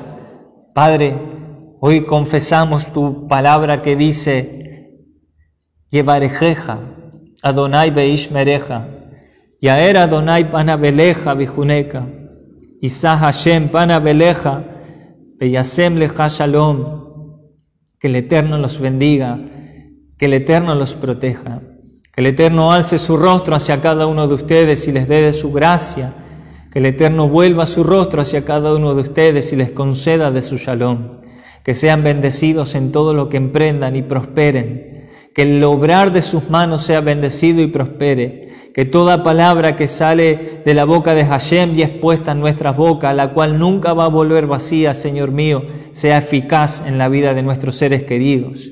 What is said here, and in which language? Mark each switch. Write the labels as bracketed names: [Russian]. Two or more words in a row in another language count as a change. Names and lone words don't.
[Spanish] Padre, hoy confesamos tu palabra que dice, [Hebrew] יברכך אדוני וישמרך, יאר אדוני פניו אליך ויחנך, ישא השם פניו אליך, וישם לך שלום. [Spanish] Que el Eterno los bendiga, que el Eterno los proteja, que el Eterno alce su rostro hacia cada uno de ustedes y les dé de su gracia, que el Eterno vuelva su rostro hacia cada uno de ustedes y les conceda de su shalom, que sean bendecidos en todo lo que emprendan y prosperen, que el obrar de sus manos sea bendecido y prospere, que toda palabra que sale de la boca de Hashem y es puesta en nuestras bocas, la cual nunca va a volver vacía, Señor mío, sea eficaz en la vida de nuestros seres queridos.